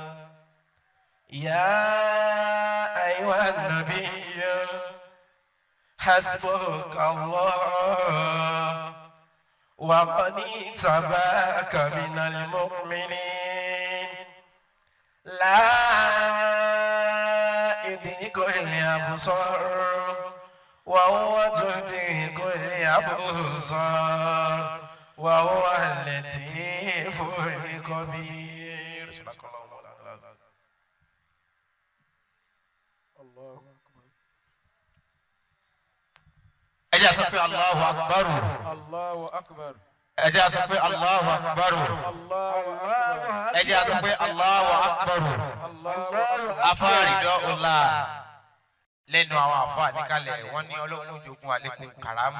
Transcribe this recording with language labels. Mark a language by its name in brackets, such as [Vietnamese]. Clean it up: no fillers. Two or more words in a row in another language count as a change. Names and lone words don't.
[Arabic] يا أيها النبي حسبك الله ومن اتبعك من المؤمنين لا يدرك الأبصار وهو تدرك الأبصار وهو اللطيف الخبير. صدق الله مولانا. الله أكبر. [Yoruba] ẹjẹ́ sọ pé [Arabic] الله أكبر. الله أكبر. [Yoruba] ẹjẹ́ sọ pé [Arabic] الله أكبر. الله أكبر. [Yoruba] ẹjẹ́ sọ pé [Arabic] الله أكبر. الله أكبر. [Yoruba] afáàrídọ́ ọ̀la lẹ́nu àwọn àfáà níkàlẹ̀ wọ́n ní ọlọ́run jogun àlékún kàrámà